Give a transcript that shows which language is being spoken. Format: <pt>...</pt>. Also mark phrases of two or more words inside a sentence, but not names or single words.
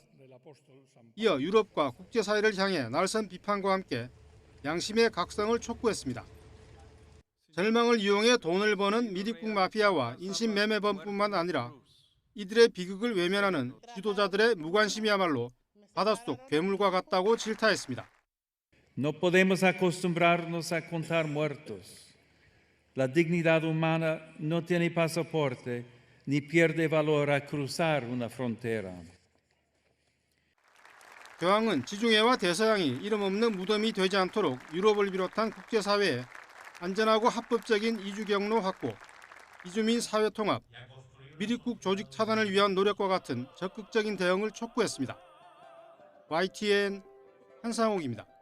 <ko>이어 유럽과 국제사회를 향해 날선 비판과 함께 양심의 각성을 촉구했습니다. 절망을 이용해 돈을 버는 미립국 마피아와 인신매매범뿐만 아니라 이들의 비극을 외면하는 지도자들의 무관심이야말로 바닷속 괴물과 같다고 질타했습니다.</ko> <es>No podemos acostumbrarnos a contar muertos. La dignidad humana no tiene pasaporte ni pierde valor a cruzar una frontera.</es> <ko>교황은 지중해와 대서양이 이름 없는 무덤이 되지 않도록 유럽을 비롯한 국제사회에 안전하고 합법적인 이주 경로 확보, 이주민 사회 통합, 미립국 조직 차단을 위한 노력과 같은 적극적인 대응을 촉구했습니다. YTN 한상욱입니다.</ko>